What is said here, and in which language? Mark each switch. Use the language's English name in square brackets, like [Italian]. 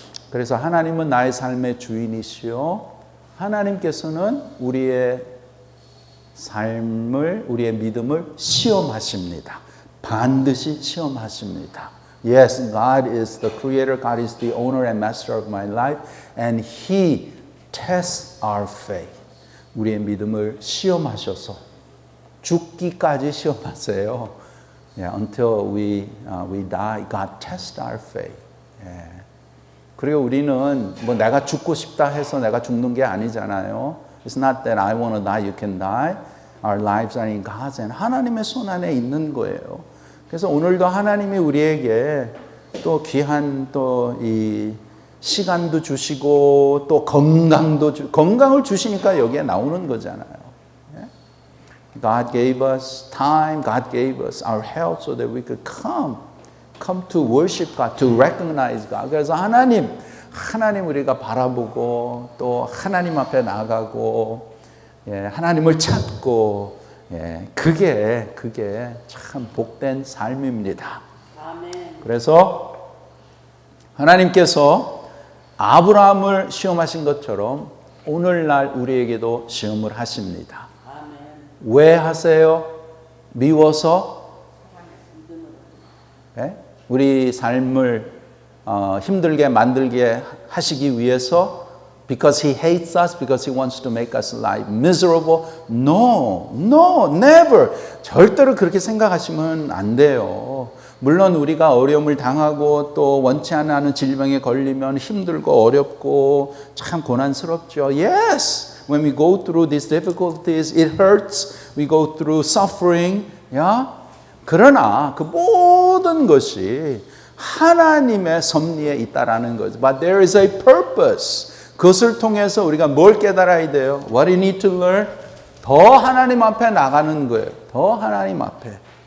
[Korean] 그래서 하나님은 나의 삶의 주인이시요. 하나님께서는 우리의 삶을, 우리의 믿음을 시험하십니다. 반드시 시험하십니다. [English] Yes, God is the creator, God is the owner and master of my life, and He tests our faith. [Korean] 우리의 믿음을 시험하셔서 죽기까지 시험하세요. [English] Yeah, until we die, God tests our faith. Yeah. [Korean] 그리고 우리는 뭐 내가 죽고 싶다 해서 내가 죽는 게 아니잖아요. [English] It's not that I want to die, you can die. Our lives are in God's hand. [Korean] 하나님의 손 안에 있는 거예요. 그래서 오늘도 하나님이 우리에게 또 귀한 또 이 시간도 주시고 또 건강을 주시니까 여기에 나오는 거잖아요. [English] God gave us time, God gave us our health so that we could come to worship God, to recognize God. [Korean] 그래서 하나님 우리가 바라보고 또 하나님 앞에 나가고 예, 하나님을 찾고 예, 그게 참 복된 삶입니다. 아멘. 그래서 하나님께서 아브라함을 시험하신 것처럼 오늘날 우리에게도 시험을 하십니다. 아멘. 왜 하세요? 미워서? 예? 우리 삶을 힘들게 만들게 하시기 위해서 [English] Because He hates us, because He wants to make us life miserable. No, never. [Korean] 절대로 그렇게 생각하시면 안 돼요. 물론 우리가 어려움을 당하고 또 원치 않은 질병에 걸리면 힘들고 어렵고 참 고난스럽죠. [English] Yes, when we go through these difficulties, it hurts. We go through suffering. Yeah? [Korean] 그러나 그 모든 것이 하나님의 섭리에 있다라는 거죠. [English] But there is a purpose. [Korean] 그것을 통해서 우리가 뭘 깨달아야 돼요? [English] What you need to learn? [Korean] 더 하나님 앞에 나가는 거예요. 더 하나님 앞에.